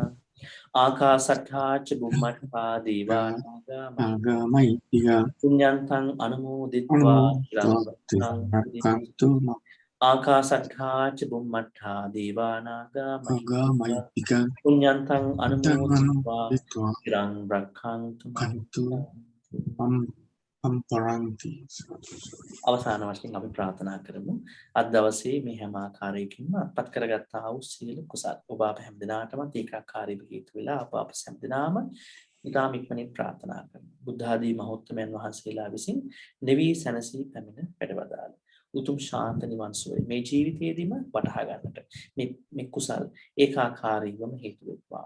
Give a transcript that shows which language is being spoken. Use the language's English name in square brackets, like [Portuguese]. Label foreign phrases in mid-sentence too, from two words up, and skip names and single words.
[Pali] ආකාසට්ඨා ච බුම්මට්ඨා දේවා නාග මහිත්‍තිකා පුඤ්ඤන්තං අනුමෝදිत्वा චිරං රක්ඛන්තු. ආකාසට්ඨා ච බුම්මට්ඨා දේවා නාග මහිත්‍තිකා පුඤ්ඤන්තං අනුමෝදිत्वा චිරං රක්ඛන්තු. [Sinhala] අවසාන වශයෙන් අපි ප්‍රාර්ථනා කරමු. අද දවසේ මේ හැම ආකාරයකින්ම අත්පත් කරගත්තා වූ සියලු කුසල් ඔබ අප හැමදෙනාටම ඒකාකාරීව හේතු වෙලා අප හැමදෙනාම ඊටම ඉක්මනින් ප්‍රාර්ථනා කරමු. බුද්ධ ආදී මහෞත්මයන් වහන්සේලා විසින් නිවී සැනසී පැමිණ වැඩවදාළ උතුම් ශාන්ත නිවන් සුවය මේ ජීවිතයේදීම වටහා ගන්නට මේ කුසල් ඒකාකාරීවම හේතු වෙත්වා.